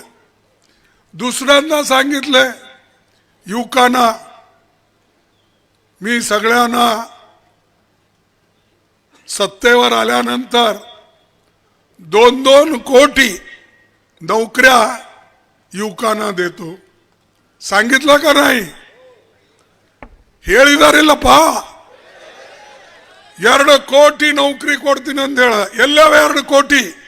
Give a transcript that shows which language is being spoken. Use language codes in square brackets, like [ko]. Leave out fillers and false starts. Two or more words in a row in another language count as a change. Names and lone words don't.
[mr] दुसऱ्यांना सांगितले युवकांना, मी सगळ्यांना सत्तेवर आल्यानंतर 2-2 कोटी नोकऱ्या युवकांना देतो. सांगितलं का नाही? [kn] ಹೇಳಿದಾರಿಲ್ಲಪ್ಪ. 2 ಕೋಟಿ ನೌಕರಿ ಕೊಡ್ತೀನಿ ಅಂತ ಹೇಳ. ಎಲ್ಲವ 2 ಕೋಟಿ?